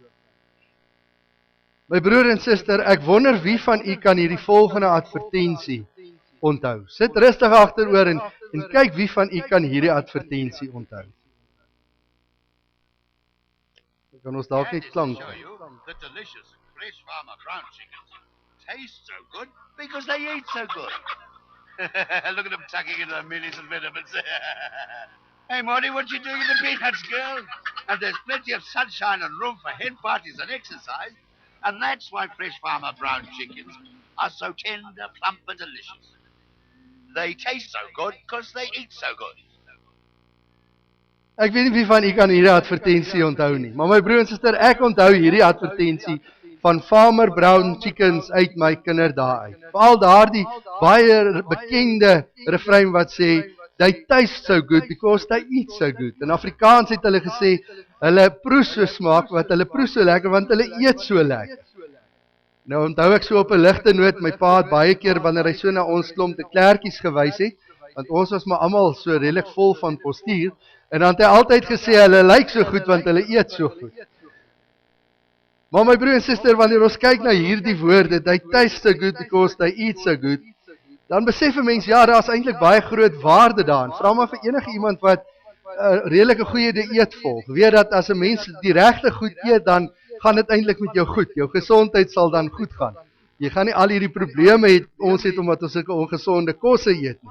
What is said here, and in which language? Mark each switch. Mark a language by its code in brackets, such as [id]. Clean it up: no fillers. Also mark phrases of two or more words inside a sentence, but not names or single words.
[af] My broer en suster, ek wonder wie van u kan hierdie volgende advertensie onthou. Sit rustig agteroor en kyk wie van u kan hierdie advertensie onthou. Kan ons dalk net klank kry. [en] The delicious fresh farmer brown chickens taste so good because they eat so good. Look at them tucking into the mealies and vitamins. Hey Morty, what you doing in the peanuts, girl? And there's plenty of sunshine and room for hen parties and exercise. And that's why fresh farmer brown chickens are so tender, plump and delicious. They taste so good because they eat so good. [af] Ek weet nie wie van u kan hierdie advertensie onthou nie, maar my broer en suster, ek onthou hierdie advertensie van Farmer Brown Chickens uit my kinderdae uit. Veral daardie baie bekende refrein wat sê, [en] they taste so good because they eat so good. [af] In Afrikaans het hulle gesê, hulle proe so smaak, wat hulle proe so lekker, want hulle eet so lekker. Nou onthou ek so op 'n ligte noot, my pa het baie keer wanneer hy so na ons klomp te klerkies gewys het, want ons was maar almal so redelik vol van postuur, en dan het hy altyd gesê, hulle lyk so goed, want hulle eet so goed. Maar my broer en suster, wanneer ons kyk na hierdie woorde, [en] they taste so good because they eat so good, [af] dan besef 'n mens, ja, daar is eintlik baie groot waarde daarin. Vra maar vir enige iemand wat redelike goeie dieet volg, weet dat as 'n mens die regte goed eet, dan gaan dit eintlik met jou goed. Jou gesondheid sal dan goed gaan. Jy gaan nie al hierdie probleme hê ons het omdat ons sulke ongesonde kosse eet nie.